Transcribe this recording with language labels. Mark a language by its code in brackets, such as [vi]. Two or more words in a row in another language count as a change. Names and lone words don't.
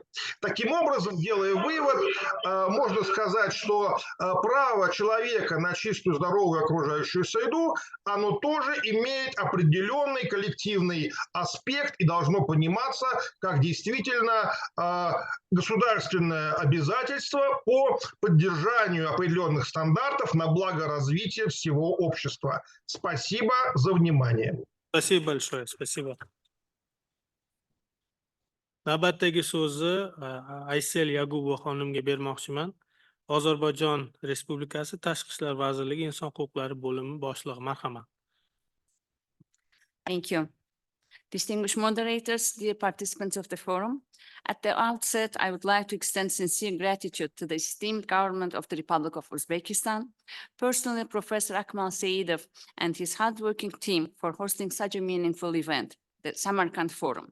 [ru] Таким образом, делая вывод, можно сказать, что право человека на чистую, здоровую окружающую среду, оно тоже имеет определенный коллективный аспект и должно пониматься как действительно государственное обязательство по поддержанию определенных стандартов на благо развития всего общества. Спасибо за внимание. Спасибо большое, спасибо. [uz] Navbatdagi so'zni Aysel Yagubova xonimga bermoqchiman. Ozarbayjon Respublikasi Tashqi ishlar vazirligi Inson huquqlari bo'limi boshlig'i. Marhamat. [en] Thank you. Distinguished moderators, dear participants of the forum, at the outset, I would like to extend sincere gratitude to the esteemed government of the Republic of Uzbekistan, personally Professor AKMAL SAIDOV and his hardworking team for hosting such a meaningful event, the Samarkand Forum.